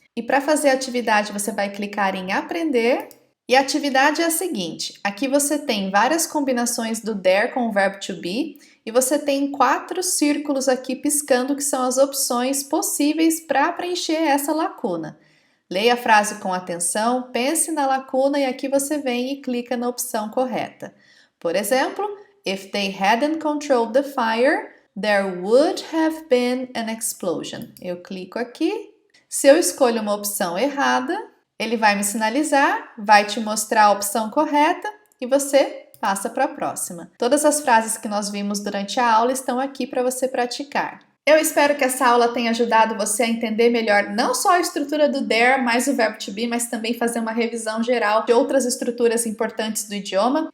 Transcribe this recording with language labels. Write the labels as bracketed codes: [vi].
[pt] E para fazer a atividade você vai clicar em aprender. E a atividade é a seguinte, aqui você tem várias combinações do there com o verbo to be e você tem 4 círculos aqui piscando que são as opções possíveis para preencher essa lacuna. Leia a frase com atenção, pense na lacuna e aqui você vem e clica na opção correta. Por exemplo, [en] if they hadn't controlled the fire, there would have been an explosion. [pt] Eu clico aqui. Se eu escolho uma opção errada, ele vai me sinalizar, vai te mostrar a opção correta e você passa para a próxima. Todas as frases que nós vimos durante a aula estão aqui para você praticar. Eu espero que essa aula tenha ajudado você a entender melhor não só a estrutura do there, mais o verbo to be, mas também fazer uma revisão geral de outras estruturas importantes do idioma.